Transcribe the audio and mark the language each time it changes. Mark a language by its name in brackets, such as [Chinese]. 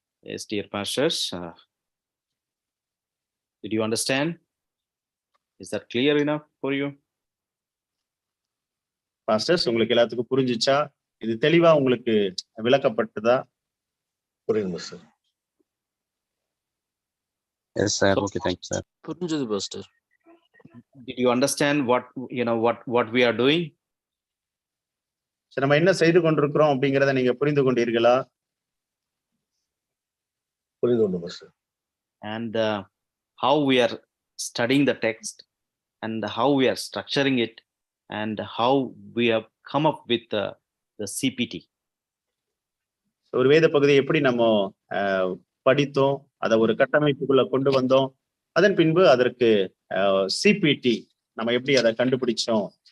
[English] Yes, dear pastors, did you understand? Is that clear enough for you? [Tamil] Pastors, உங்களுக்கு எல்லாத்துக்கும் புரிஞ்சுச்சா? இது தெளிவா உங்களுக்கு விளக்கப்பட்டதா? புரியுது sir. [English] Yes, sir. So, Okay, thank you, sir. [Tamil] புரிஞ்சது pastor. [English] did you understand what we are doing? [Tamil] சரி, நம்ம என்ன செய்து கொண்டிருக்கிறோம் அப்படிங்கிறத நீங்க புரிந்து கொண்டீர்களா? புரிந்து கொண்டு pastor. [English] And how we are studying the text and how we are structuring it and how we have come up with the CPT. [Tamil] ஒரு வேத பகுதியை எப்படி நம்ம படித்தோம், அதை ஒரு கட்டமைப்புக்குள்ள கொண்டு வந்தோம், அதன் பின்பு அதற்கு சிபிடி நம்ம எப்படி அதை கண்டுபிடிச்சோம்.